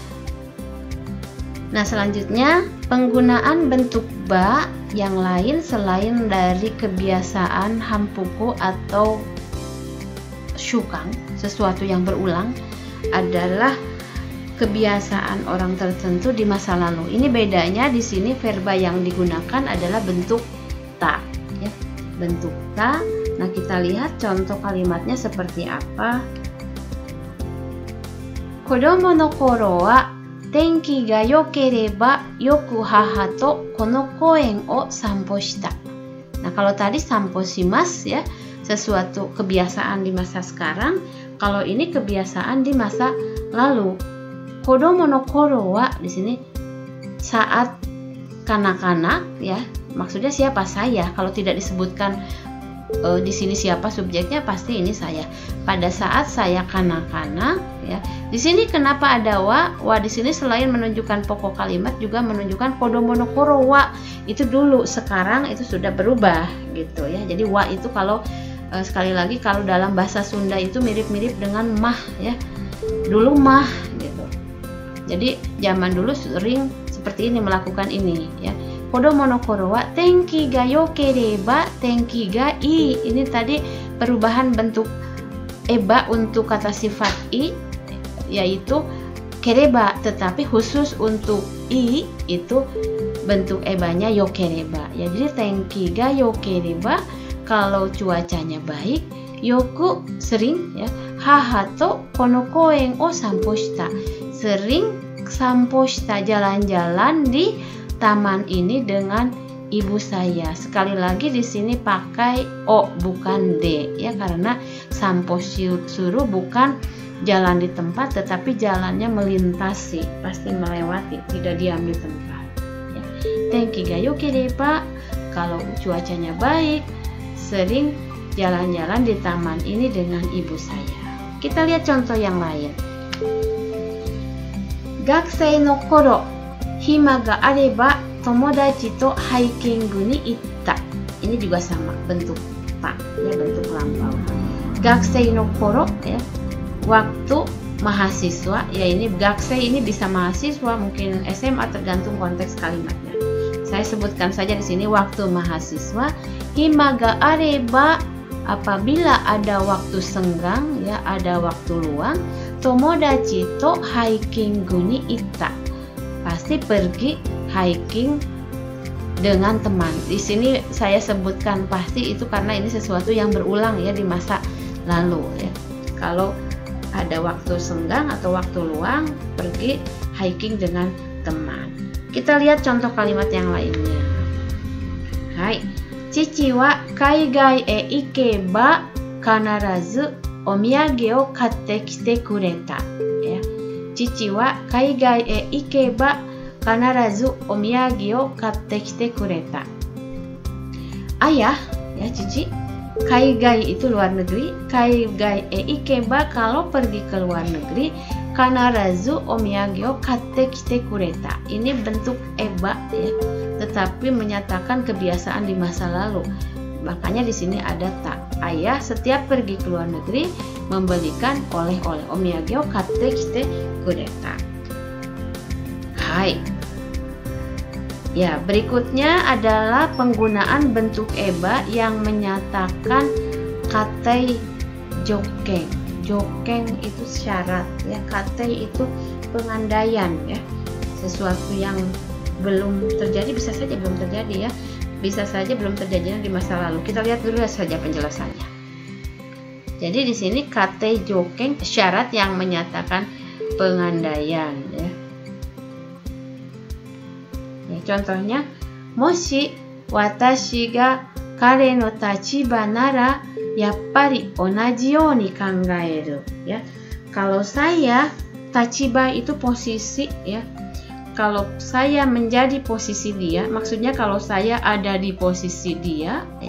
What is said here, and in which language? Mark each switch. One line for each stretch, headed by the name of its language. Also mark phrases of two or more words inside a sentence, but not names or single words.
Indonesian: Nah, selanjutnya penggunaan bentuk ba yang lain selain dari kebiasaan hampuku atau syukang, sesuatu yang berulang, adalah kebiasaan orang tertentu di masa lalu. Ini bedanya di sini verba yang digunakan adalah bentuk ta ya. Bentuk ta. Nah, kita lihat contoh kalimatnya seperti apa.
Japanese: 子供の頃は天気が良ければよく母とこの公園を散歩した.
Indonesian: Nah, kalau tadi
Japanese: 散歩します
Indonesian: ya, sesuatu kebiasaan di masa sekarang. Kalau ini kebiasaan di masa lalu.
Japanese: 子供の頃は
Indonesian: di sini saat kanak-kanak ya. Maksudnya siapa? Saya. Kalau tidak disebutkan di sini siapa subjeknya, pasti ini saya. Pada saat saya kanak-kanak ya. Di sini kenapa ada wa? Wa di sini selain menunjukkan pokok kalimat juga menunjukkan
Japanese: 子供の頃は.
Indonesian: Itu dulu, sekarang itu sudah berubah gitu ya. Jadi wa itu kalau sekali lagi kalau dalam bahasa Sunda itu mirip-mirip dengan mah ya. Dulu mah gitu. Jadi zaman dulu sering seperti ini, melakukan ini ya.
Japanese: 子供の頃は天気が良ければ天気がいい.
Indonesian: Ini tadi perubahan bentuk eba untuk kata sifat i, yaitu kereba, tetapi khusus untuk i itu bentuk ebanya yokereba. Ya, jadi
Japanese: 天気が良ければ
Indonesian: kalau cuacanya baik, yoku sering ya,
Japanese: 母とこの公園を散歩した.
Indonesian: Sering
Japanese: 散歩した,
Indonesian: jalan-jalan di taman ini dengan ibu saya. Sekali lagi di sini pakai o bukan d ya, karena
Japanese: 散歩する
Indonesian: bukan jalan di tempat, tetapi jalannya melintasi, pasti melewati, tidak diam di tempat. Ya.
Japanese: 天気が良ければ
Indonesian: kalau cuacanya baik, sering jalan-jalan di taman ini dengan ibu saya. Kita lihat contoh yang lain.
Japanese: 学生の頃、暇があれば友達とハイキングに行った.
Indonesian: Ini juga sama, bentuk ta, ya, bentuk lampau.
Japanese: 学生の頃
Indonesian: ya, waktu mahasiswa, ya ini gakusei ini bisa mahasiswa, mungkin SMA, tergantung konteks kalimatnya. Saya sebutkan saja di sini waktu mahasiswa.
Japanese: 暇があれば,
Indonesian: apabila ada waktu senggang, ya, ada waktu luang.
Japanese: 友達とハイキングに行った,
Indonesian: pasti pergi hiking dengan teman. Di sini saya sebutkan pasti itu karena ini sesuatu yang berulang ya di masa lalu ya. Kalau ada waktu senggang atau waktu luang, pergi hiking dengan teman. Kita lihat contoh kalimat yang lainnya.
Japanese: はい、父は海外へ行けば必ずお土産を買ってきてくれた.
Indonesian: Ya.
Japanese: 父は海外へ行けば必ずお土産を買ってきてくれた.
Indonesian: Ayah, ya cici, kaigai itu luar negeri,
Japanese: 海外へ行けば
Indonesian: kalau pergi ke luar negeri,
Japanese: 必ずお土産を買ってきてくれた.
Indonesian: Ini bentuk eba ya, tetapi menyatakan kebiasaan di masa lalu. Makanya di sini ada ta. Ayah setiap pergi ke luar negeri membelikan oleh-oleh.
Japanese: お土産を買ってきてくれた.
Indonesian: Hai. Ya, berikutnya adalah penggunaan bentuk eba yang menyatakan
Japanese: 仮定条件.
Indonesian: Jokeng itu syarat ya, katei itu pengandaian ya. Sesuatu yang belum terjadi, bisa saja belum terjadi ya. Bisa saja belum terjadi di masa lalu. Kita lihat dulu saja penjelasannya. Jadi di sini
Japanese: 仮定条件
Indonesian: syarat yang menyatakan pengandaian ya. Contohnya,
Japanese: もし私が彼の立場ならやっぱり同じように考える ya.
Indonesian: Kalau saya, tachiba itu posisi ya. Kalau saya menjadi posisi dia, maksudnya kalau saya ada di posisi dia ya.